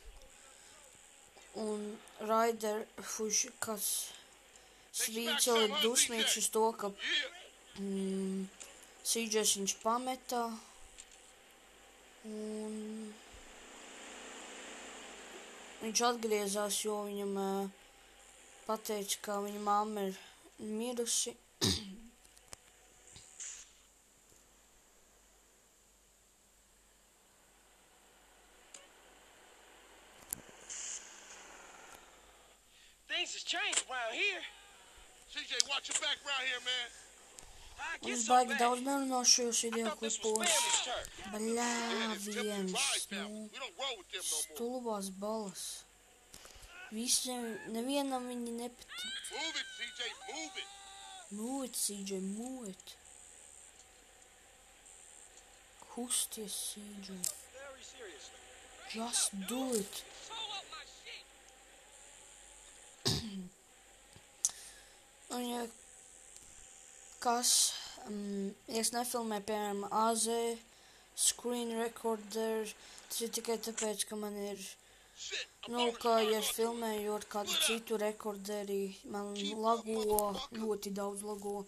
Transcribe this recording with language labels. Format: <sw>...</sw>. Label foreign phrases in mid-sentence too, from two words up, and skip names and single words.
<lv>Un Ryder, kāds Svīts vēl ir dusmīgs uz to, ka CJs viņš pameta un viņš atgriezās, jo viņam pateica, ka viņa mamma ir mirusi.</lv> <en>Things has changed around here. CJ, watch your back around here, man.</en> <lv>Un es baigi daudz nerunāšu šajos videoklipos. Bļāviens, stulbās balas. Nevienam viņi nepatīk.</lv> <en>Move it, CJ, move it. Move it, CJ, move it. Kusties, CJ. Just do it.</en> <lv>Un ja es nefilmēju, piemēram, AZ screen recorder, tas ir tikai tāpēc, ka man ir, kā ja es filmēju ar kādu citu rekorderi, man lago, ļoti daudz lago.</lv>